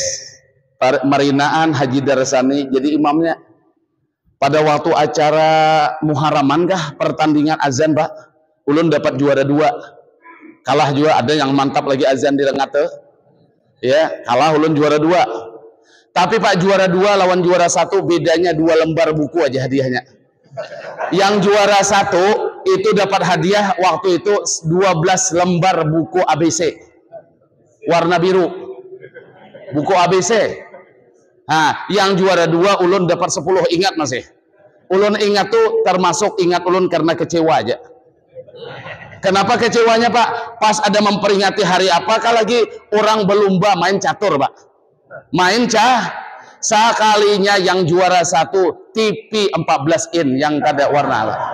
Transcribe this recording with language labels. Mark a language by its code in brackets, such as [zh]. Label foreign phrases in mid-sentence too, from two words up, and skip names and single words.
[bjn] Marinaan Haji Darsani jadi imamnya. Pada waktu acara Muharraman kah pertandingan azan Pak, ulun dapat juara 2. Kalah juga, ada yang mantap lagi azan di Rengat tuh. Ya, kalah ulun juara 2. Tapi Pak juara 2 lawan juara 1 bedanya 2 lembar buku aja hadiahnya. Yang juara 1 itu dapat hadiah waktu itu 12 lembar buku ABC warna biru, buku ABC. Nah, yang juara 2 ulun dapat 10. Ingat masih? Ulun ingat tuh, termasuk ingat ulun karena kecewa aja. [id] Kenapa kecewanya Pak? Pas ada memperingati hari apakah lagi orang berlomba main catur Pak. [bjn] Main sekalinya yang juara 1 TV 14 in yang kada warna Pak.